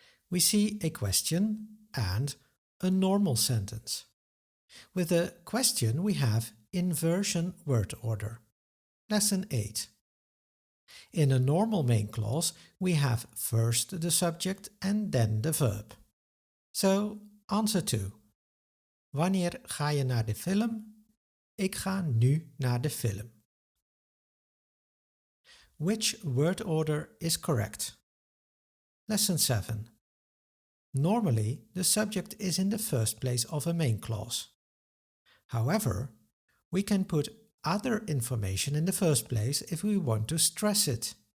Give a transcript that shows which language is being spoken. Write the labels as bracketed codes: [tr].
[en] We see a question and a normal sentence. With a question, we have inversion word order. Lesson 8. In a normal main clause, we have first the subject and then the verb. So, answer 2. [nl] Wanneer ga je naar de film? Ik ga nu naar de film. [en] Which word order is correct? Lesson 7. Normally, the subject is in the first place of a main clause. However, we can put other information in the first place if we want to stress it.